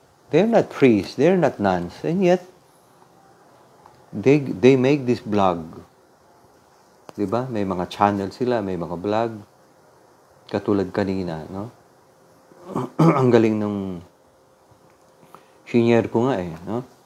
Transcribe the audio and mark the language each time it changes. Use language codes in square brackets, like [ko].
[en] They're not priests, they're not nuns, and yet, they make this blog. [tl] Diba? May mga channel sila, may mga vlog. Katulad kanina, no? Ang galing nung senior ko nga no?